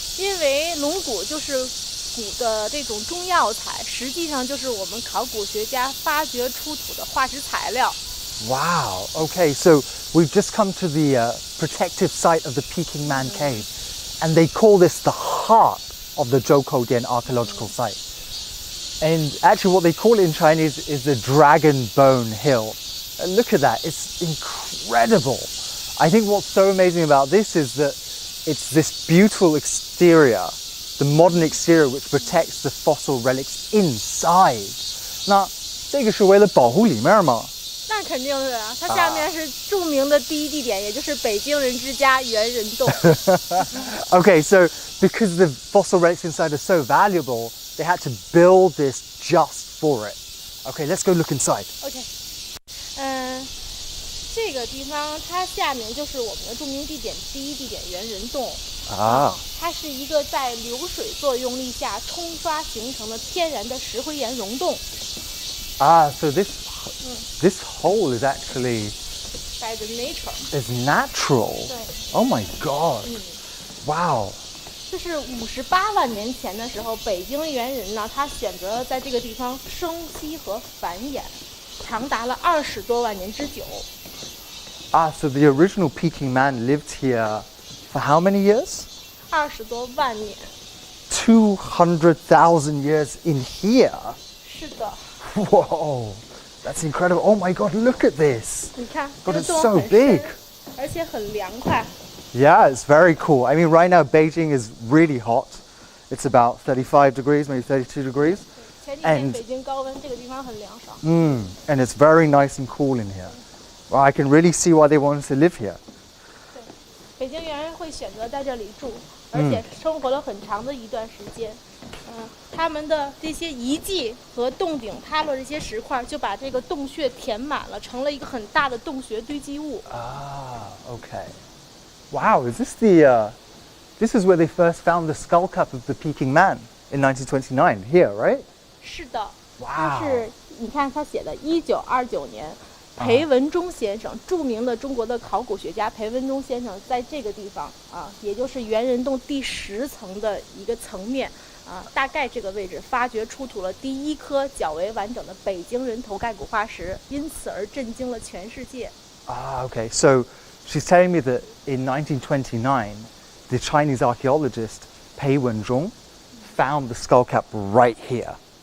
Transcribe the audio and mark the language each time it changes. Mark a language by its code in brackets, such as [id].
[zh] 因为龙骨就是骨的这种中药材，实际上就是我们考古学家发掘出土的化石材料。 [en] Wow. Okay, so we've just come to the protective site of the Peking Man cave, and they call this the heart of the Zhoukoudian archaeological site. And actually, what they call it in Chinese is the Dragon Bone Hill. And look at that, it's incredible. I think what's so amazing about this is that it's this beautiful exterior, the modern exterior which protects the fossil relics inside. [zh] 那这个是为了保护里面吗？那肯定是啊，它下面是著名的第一地点，也就是北京人之家猿人洞。 [en] Okay, so because the fossil relics inside are so valuable, they had to build this just for it. Okay, let's go look inside. [zh] OK， 这个地方它下面就是我们的著名地点第一地点猿人洞。它是一个在流水作用力下冲刷形成的天然的石灰岩溶洞。 [en] So this hole is actually by the nature. Is natural. [zh] 对。 [en] Oh my god. Wow. [zh] 这是58万年前的时候，北京猿人呢，他选择了在这个地方生息和繁衍，长达了20多万年之久。 [en] So the original Peking Man lived here for how many years? [zh] 20多万年。 [en] 200,000 years in here. [zh] 是的。 [en] Whoa, that's incredible. Oh my god, look at this. [zh] 你看， [en] God, [zh] 这 [en] it's [zh] 个洞 [en] so [zh] 很 [en] big. [zh] 深，而且很凉快。 [en] Yeah, it's very cool. I mean, right now Beijing is really hot. It's about 35 degrees, maybe 32 degrees. [zh] 前几天北京高温，这个地方很凉爽。 [en] And it's very nice and cool in here. Well, I can really see why they wanted to live here. [zh] 对，北京猿人会选择在这里住，而且生活了很长的一段时间。他们的这些遗迹和洞顶塌落这些石块，就把这个洞穴填满了，成了一个很大的洞穴堆积物。 [en] Okay. Wow, is this the? This is where they first found the skull cap of the Peking Man in 1929. Here, right? [zh] 是的。 [en] Wow. [zh] 但是你看他写的1929年，裴文中先生，著名的中国的考古学家裴文中先生，在这个地方也就是猿人洞第10层的一个层面。大概这个位置发掘出土了第一颗较为完整的北京人头盖骨化石，因此而震惊了全世界。 [en] Okay. So she's telling me that in 1929, the Chinese archaeologist Pei Wenzhong found the skull cap right here.